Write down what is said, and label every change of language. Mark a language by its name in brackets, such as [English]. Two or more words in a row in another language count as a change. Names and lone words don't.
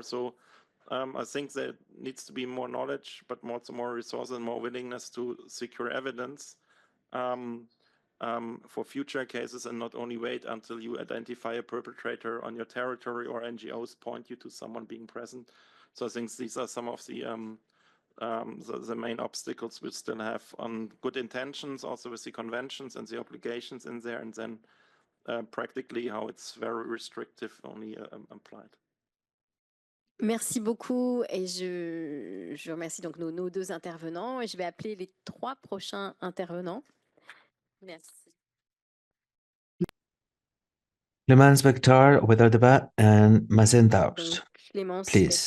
[English] So I think there needs to be more knowledge, but also more resources and more willingness to secure evidence for future cases, and not only wait until you identify a perpetrator on your territory or NGOs point you to someone being present. So I think these are some of the main obstacles we still have on good intentions, also with the conventions and the obligations in there, and then practically how it's very restrictive only applied. [French] Merci beaucoup, et je remercie donc nos deux intervenants, et je vais appeler les 3 prochains intervenants. Merci. [English] Clémence Bectar, Obeda Daba, and Mazen Darwish. Clémence Please.